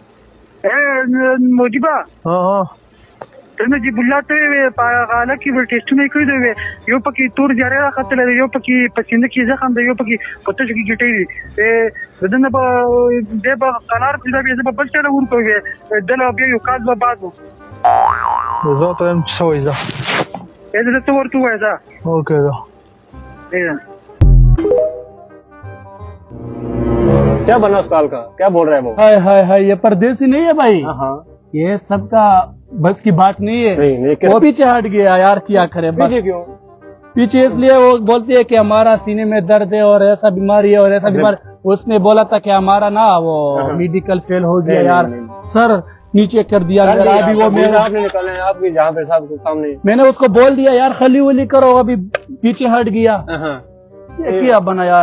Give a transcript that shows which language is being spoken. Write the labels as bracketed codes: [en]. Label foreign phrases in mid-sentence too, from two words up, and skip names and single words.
[ps] موجبه ته نجیب الله ته په حاله کې ټیسټونه کړي دي یو پکې تور جاری راختلی دی یو پکې په سینه کې زخم دی یو پکې په تشو کې ګیټۍ دي دنه به دی به قرار چې دا بیا زه به بل چاله ورکوم دله بیا یو کال به بعد زه ته یم څه وایي زه ته ورته ووایه زه اوکې ده [ur] کیا بنا اس کال کا کیا بول رہے ہیں وہ ہائے یہ پردیسی نہیں ہے بھائی یہ سب کا بس کی بات نہیں ہے وہ پیچھے ہٹ گیا یار کیا کرے بس پیچھے اس لیے وہ بولتی ہے کہ ہمارا سینے میں درد ہے اور ایسا بیماری ہے اور ایسا بیماری اس نے بولا تھا کہ ہمارا نا وہ [en] medical fail [ur] ہو گیا یار سر نیچے کر دیا ابھی وہ میں نے اس کو بول دیا یار خلی ولی کرو ابھی پیچھے ہٹ گیا کیا بنا یار